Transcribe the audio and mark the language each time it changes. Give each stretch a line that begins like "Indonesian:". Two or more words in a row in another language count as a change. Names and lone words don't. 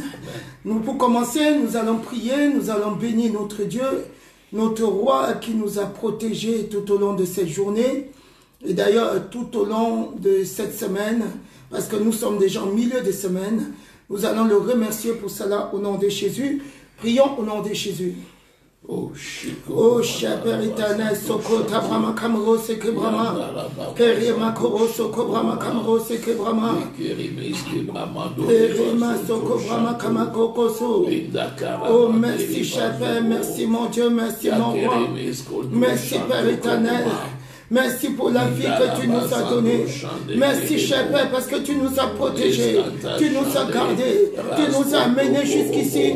French: Nous, pour commencer, nous allons prier, nous allons bénir notre Dieu, notre roi qui nous a protégés tout au long de cette journée. Et d'ailleurs, tout au long de cette semaine, parce que nous sommes déjà en milieu de semaine, nous allons le remercier pour cela au nom de Jésus. Prions au nom de Jésus. Oh, Chico. Oh, cher Père éternel, Soko, Tabrama, Kamro, Seke Brahma, Kerima, Koro, Soko, Brahma, Kamro, Seke Brahma, Kerima, Soko, Brahma, Kamako, Koso. Oh, merci, cher Père, merci, mon Dieu, merci, mon roi. Merci, Père éternel. Merci pour la vie que tu nous as donnée. Merci, cher Père, parce que tu nous as protégés, tu nous as gardés, tu nous as amenés jusqu'ici.